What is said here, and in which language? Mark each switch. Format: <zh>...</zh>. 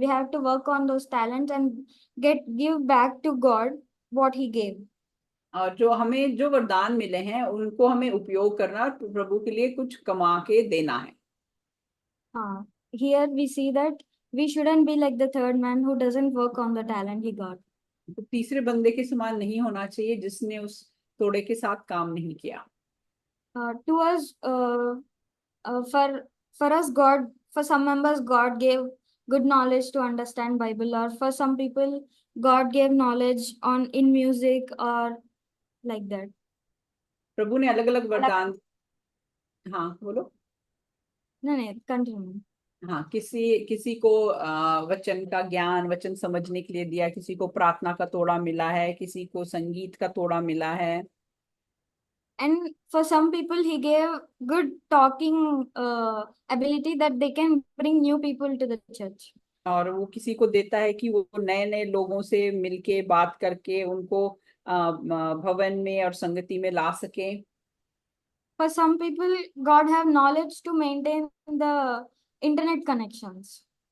<en>We have to work on those talents and give back to God what He gave.</en> <hi>और जो हमें जो वरदान मिले हैं उनको हमें उपयोग करना और प्रभु के लिए कुछ कमा के देना है।</hi> <en>Here we see that we shouldn't be like the third man who doesn't work on the talent he got.</en> <hi>तो तीसरे बंदे के समान नहीं होना चाहिए जिसने उस तोड़े के साथ काम नहीं किया।</hi> <en>To us, for us, God, for some members, God gave good knowledge to understand Bible, or for some people, God gave knowledge on in music or like that.</en> <hi>प्रभु ने अलग अलग वरदान, हाँ बोलो। नहीं, continue. हाँ, किसी को वचन का ज्ञान, वचन समझने के लिए दिया, किसी को प्रार्थना का तोड़ा मिला है, किसी को संगीत का तोड़ा मिला है।</hi> <en>And for some people, he gave good talking ability that they can bring new people to the church.</en> <hi>और वो किसी को देता है कि वो नए नए लोगों से मिलके बात करके उनको भवन में और संगति में ला सके।</hi> <en>For some people, God have knowledge to maintain the internet connections.</en>